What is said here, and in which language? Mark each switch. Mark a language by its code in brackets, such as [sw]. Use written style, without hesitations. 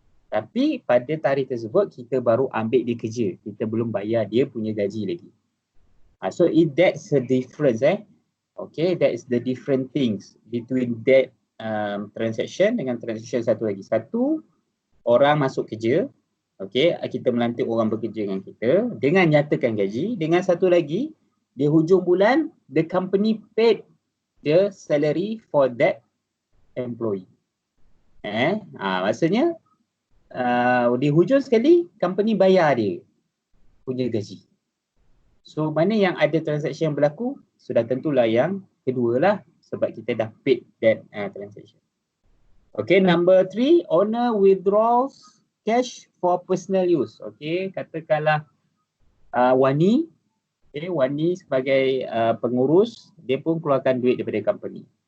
[ms] Tapi pada tarikh tersebut kita baru ambil dia kerja. Kita belum bayar dia punya gaji lagi. [en] So that's the difference. Okay, that is the different things between that transaction [ms] dengan [en] transaction [ms] satu lagi. Satu, orang masuk kerja. Okay, kita melantik orang bekerja dengan kita dengan nyatakan gaji. Dengan satu lagi, di hujung bulan, [en] the company paid the salary for that employee. [ms] Maksudnya, di hujung sekali, company bayar dia punya gaji. So mana yang ada transaction yang berlaku, sudah tentulah yang kedua lah sebab kita dah [en] paid that transaction. Okay, number 3, owner withdraws cash for personal use. [ms] Okay, katakanlah Wani, Wani sebagai pengurus, dia pun keluarkan duit daripada company.